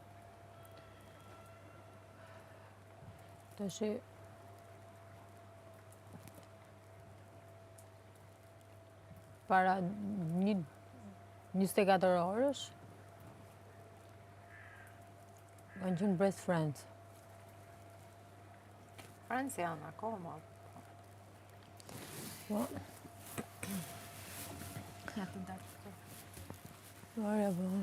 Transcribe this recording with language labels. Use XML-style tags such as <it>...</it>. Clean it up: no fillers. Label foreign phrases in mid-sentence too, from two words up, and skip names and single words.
<sq>Tash para 24 orësh kanë qenë</sq> <en>best friends.</en> <sq>Friends janë akoma. Po, Ja të ndarë këto. ore, po.</sq>